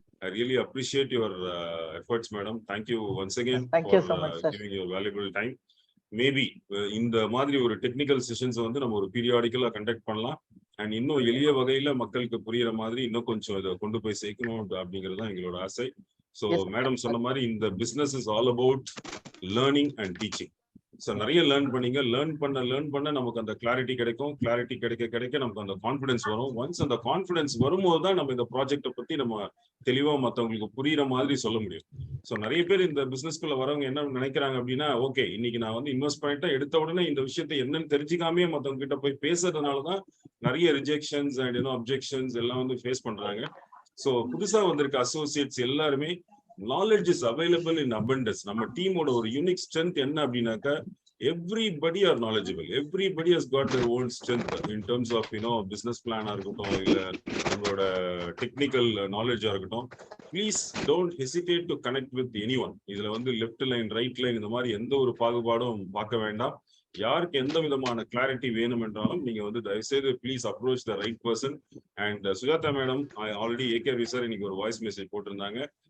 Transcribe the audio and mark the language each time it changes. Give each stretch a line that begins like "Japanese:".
English: I really appreciate your efforts, madam. Thank you once again you so much, sir. giving your valuable time.
Tamil: Maybe இந்த மாதிரி ஒரு technical sessions வந்து நம்ம ஒரு பீரியாடிக்கலா conduct பண்ணலாம். And இன்னும் எளிய வகையில மக்களுக்கு புரியுற மாதிரி இன்னும் கொஞ்சம் இதை கொண்டு போய் சேர்க்கணும் அப்படிங்கிறது தான் எங்களோட ஆசை. ஸோ மேடம் சொன்ன மாதிரி இந்த
English: Business is all about learning and teaching.
Tamil: So நிறைய லேர்ன் பண்ண நமக்கு அந்த கிளாரிட்டி கிடைக்க நமக்கு அந்த கான்ஃபிடன்ஸ் வரும். ஒன்ஸ் அந்த கான்ஃபிடன்ஸ் வரும்போது தான் நம்ம இந்த ப்ராஜெக்டை பத்தி நம்ம தெளிவா மற்றவங்களுக்கு புரியுற மாதிரி சொல்ல முடியும். ஸோ நிறைய பேர் இந்த பிசினஸ்குள்ள வரவங்க என்ன நினைக்கிறாங்க அப்படின்னா, ஓகே இன்னைக்கு நான் வந்து இன்வெஸ்ட் பண்ணிட்டேன், எடுத்த உடனே இந்த விஷயத்தை என்னன்னு தெரிஞ்சுக்காமே மற்றவங்க கிட்ட போய் பேசுறதுனாலதான் நிறைய ரிஜெக்ஷன்ஸ் அண்ட் அப்ஜெக்ஷன்ஸ் எல்லாம் வந்து ஃபேஸ் பண்றாங்க. ஸோ புதுசா வந்திருக்க அசோசியேட்ஸ் எல்லாருமே
English: Knowledge is available in abundance.
Tamil: நம்ம டீமோட ஒரு யூனிக் ஸ்ட்ரென்த் என்ன அப்படின்னாக்கா,
English: everybody are knowledgeable, everybody has got their own strength in terms of business plan
Tamil: இருக்கட்டும், இல்ல நம்மளோட டெக்னிக்கல் நாலேஜா இருக்கட்டும்.
English: Please don't hesitate to connect with anyone.
Tamil: இதுல வந்து லெஃப்ட் லைன் ரைட் லைன் இந்த மாதிரி எந்த ஒரு பாகுபாடும் பார்க்க வேண்டாம். யாருக்கு எந்த விதமான கிளாரிட்டி வேணும் என்றாலும் நீங்க வந்து தயவுசெய்து please
English: Approach the right person.
Tamil: And Sujatha madam already AKV sir இன்னைக்கு ஒரு வாய்ஸ் மெசேஜ் போட்டிருந்தாங்க.